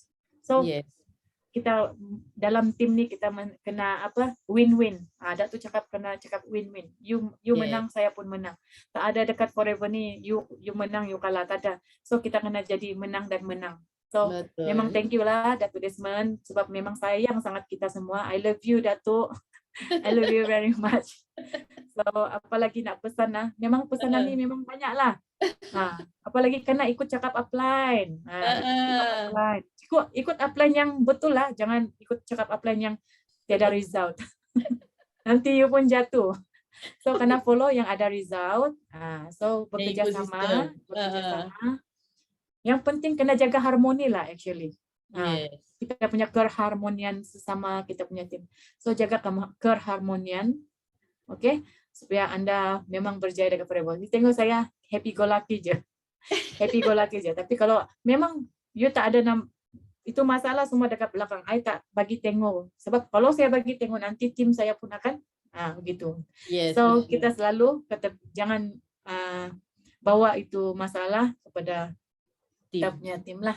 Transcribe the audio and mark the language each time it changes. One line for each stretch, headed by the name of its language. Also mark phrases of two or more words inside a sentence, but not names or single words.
Malay: So kita dalam tim ni kita kena apa, win-win. Ada tu kena cakap win-win. You menang, saya pun menang. Tak ada dekat Forever ni you menang, you kalah, tak ada. So kita kena jadi menang dan menang. So memang
English: thank you
Malay: lah Datuk Desmond sebab memang sayang sangat kita semua.
English: I love you Datuk. I love you very much.
Malay: So apalagi nak pesan lah. Memang pesanan ni memang banyak lah. Apalagi kena ikut cakap upline. ikut upline yang betul lah, jangan ikut cakap upline yang tiada result. Nanti you pun jatuh. So kena follow yang ada result. So bekerja sama. Yang penting kena jaga harmoni lah actually. Yes. Kita punya keharmonian sesama kita punya tim. So jaga keharmonian, okay? Supaya anda memang berjaya dengan Forever. Tengok saya
English: happy go lucky
Malay: je.
English: Happy go lucky
Malay: je. Tapi kalau memang you tak ada itu masalah semua dekat belakang, I tak bagi tengok. Sebab kalau saya bagi tengok nanti tim saya pun akan begitu. Yes, So kita selalu kata jangan bawa itu masalah kepada kita punya tim lah.